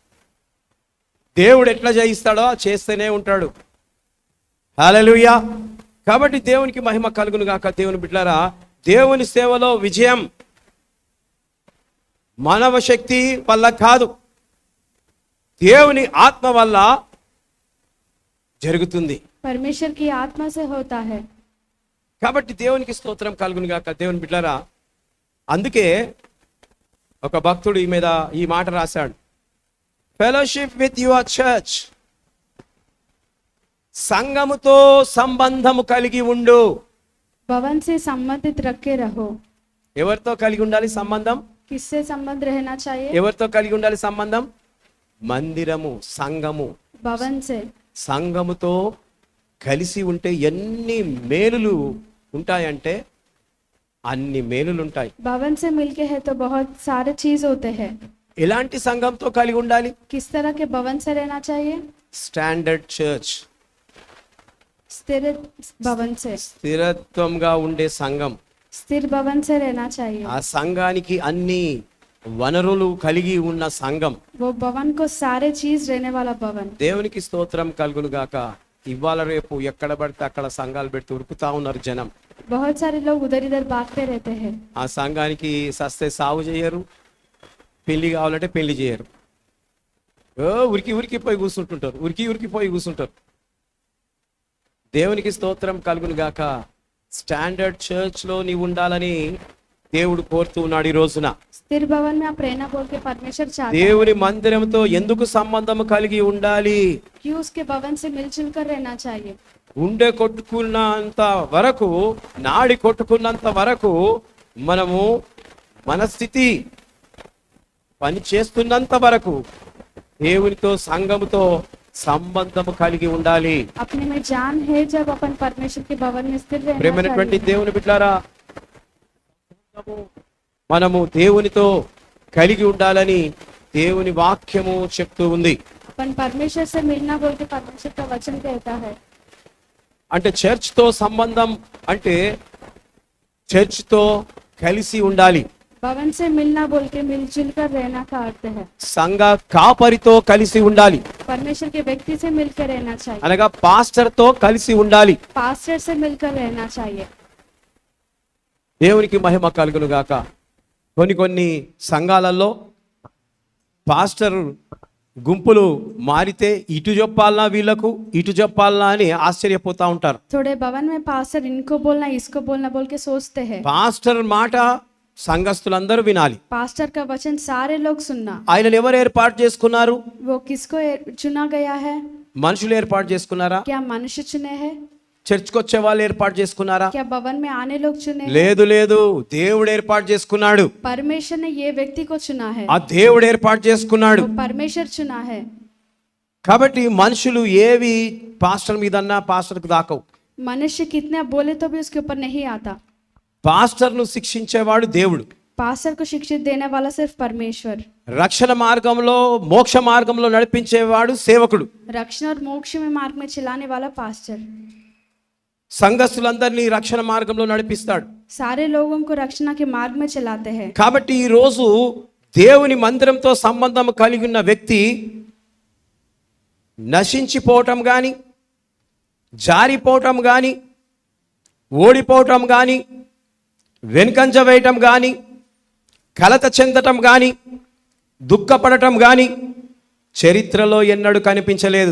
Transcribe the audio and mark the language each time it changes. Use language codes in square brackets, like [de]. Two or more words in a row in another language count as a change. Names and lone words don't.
[te] దేవుడు ఎట్లా చేయిస్తాడో చేస్తూనే ఉంటాడు. హల్లెలూయా. కాబట్టి దేవునికి మహిమ కలుగును గాక. దేవుని బిడ్డలారా, దేవుని సేవలో విజయం మానవ శక్తి వల్ల కాదు, దేవుని ఆత్మ వల్ల జరుగుతుంది. [hi] परमेश्वर की आत्मा से होता है। [te] కాబట్టి దేవునికి స్తోత్రం కలుగును గాక. దేవుని బిడ్డలారా, అందుకే ఒక భక్తుడు ఈ మాట రాశాడు, [en] fellowship with your church, [te] సంఘముతో సంబంధము కలిగి ఉండు. [hi] भवन से संबंधित रख के रहो। [te] ఎవరితో కలిగి ఉండాలి సంబంధం? [hi] किससे संबंध रहना चाहिए? [te] ఎవరితో కలిగి ఉండాలి సంబంధం? మందిరము, సంఘము. [hi] भवन से। [te] సంఘముతో కలిసి ఉంటే ఎన్ని మేలులు ఉంటాయంటే అన్ని మేలులు ఉంటాయి. [hi] भवन से मिलके है तो बहुत सारे चीज होते हैं। [te] ఎలాంటి సంఘంతో కలిగి ఉండాలి? [hi] किस तरह के भवन से रहना चाहिए? [en] Standard church, [hi] स्थिर भवन से। [te] స్థిరత్వంగా ఉండే సంఘం. [hi] स्थिर भवन से रहना चाहिए। [te] ఆ సంఘానికి అన్ని వనరులు కలిగి ఉన్న సంఘం. [hi] वो भवन को सारे चीज रहने वाला भवन। [te] దేవునికి స్తోత్రం కలుగును గాక. ఇవాళ రేపు ఎక్కడ పడితే అక్కడ సంఘాలు పెడుతూ ఉరుకుతా ఉన్నారు జనం. [hi] बहुत सारे लोग उधर इधर भागते रहते हैं। [te] ఆ సంఘానికి సస్తే సాగు చేయరు, పెళ్లి కావాలంటే పెళ్లి చేయరు. ఉరికి పోయి కూర్చుంటుంటారు, ఉరికి పోయి కూర్చుంటారు. దేవునికి స్తోత్రం కలుగును గాక. [en] standard church [te] లో నీవు ఉండాలని దేవుడు కోరుతూ ఉన్నాడు ఈ రోజున. [hi] स्थिर भवन में आप रहना बोल के परमेश्वर चाहते हैं। [te] దేవుని మందిరంతో ఎందుకు సంబంధం కలిగి ఉండాలి? [hi] क्यों उसके भवन से मिलजुल कर रहना चाहिए? [te] ఉండే కొట్టుకున్నంత వరకు, నాడి కొట్టుకున్నంత వరకు మనము మన స్థితి పని చేస్తున్నంత వరకు దేవునితో సంఘముతో సంబంధము కలిగి ఉండాలి. [hi] अपने में जान है जब अपन परमेश्वर के भवन में स्थिर रहना [te] ప్రేమైనటువంటి [hi] चाहिए। [te] దేవుని బిడ్డలారా, మనము దేవునితో కలిగి ఉండాలని దేవుని వాక్యము చెప్తూ ఉంది. [hi] अपन परमेश्वर से मिलना बोल के परमेश्वर का वचन कहता है। [te] అంటే చర్చ్ తో సంబంధం అంటే చర్చ్ తో కలిసి ఉండాలి. [hi] भवन से मिलना बोल के मिलजुल कर रहना का अर्थ है। [te] సంఘ కాపరితో కలిసి ఉండాలి, [hi] परमेश्वर के व्यक्ति से मिलकर रहना चाहिए। [te] అనగా పాస్టర్ తో కలిసి ఉండాలి. [hi] पास्टर से मिलकर रहना चाहिए। [te] దేవునికి మహిమ కలుగును గాక. కొన్ని సంఘాలలో పాస్టర్ గుంపులు మారితే ఇటు చెప్పాలనా వీళ్ళకు, ఇటు చెప్పాలనా అని ఆశ్చర్యపోతా ఉంటారు. [hi] थोड़े भवन में पास्टर इनको बोलना इसको बोलना बोल के सोचते हैं। [te] పాస్టర్ మాట సంఘస్థులందరూ వినాలి. [hi] पास्टर का वचन सारे लोग सुनना। [te] ఆయనను ఎవరు ఏర్పాటు చేసుకున్నారు? [hi] वो किसको चुना गया है? [te] మనుషులు ఏర్పాటు చేసుకున్నారా? [hi] क्या मनुष्य चुने हैं? [te] చర్చ్కి వచ్చే వాళ్ళు ఏర్పాటు చేసుకున్నారా? [hi] क्या भवन में आने लोग चुने हैं? [te] లేదు, దేవుడు ఏర్పాటు చేసుకున్నాడు. [hi] परमेश्वर ने ये व्यक्ति को चुना है। [te] ఆ దేవుడు ఏర్పాటు చేసుకున్నాడు. [hi] वो परमेश्वर चुना है। [te] కాబట్టి మనుషులు ఏవి పాస్టర్ మీదన్నా పాస్టర్కు దాకవు. [hi] मनुष्य कितना बोले तो भी उसके ऊपर नहीं आता। [te] పాస్టర్ను శిక్షించేవాడు దేవుడు. [hi] पास्टर को शिक्षित देने वाला सिर्फ परमेश्वर। [te] రక్షణ మార్గంలో, మోక్ష మార్గంలో నడిపించేవాడు సేవకుడు. [hi] रक्षण और मोक्ष में मार्ग में चलाने वाला पास्टर। [te] సంఘస్థులందరినీ రక్షణ మార్గంలో నడిపిస్తాడు. [hi] सारे लोगों को रक्षणा के मार्ग में चलाते हैं। [te] కాబట్టి ఈ రోజు దేవుని మందిరంతో సంబంధం కలిగి ఉన్న వ్యక్తి నశించిపోవటం కానీ, జారిపోవటం కానీ, ఓడిపోవటం కానీ, వెనుకంజ వేయటం కానీ, కలత చెందటం కానీ, దుఃఖపడటం కానీ చరిత్రలో ఎన్నడూ కనిపించలేదు.